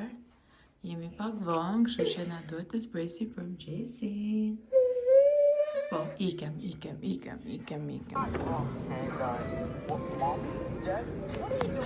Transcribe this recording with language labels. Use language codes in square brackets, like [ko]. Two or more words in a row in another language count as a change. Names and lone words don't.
[sq] Jemi pak vonë, kështu që na duhet të zpresim për mëngjesin. Po, ikem. [en] Hey guys, what, Mom? Dad? What are you doing?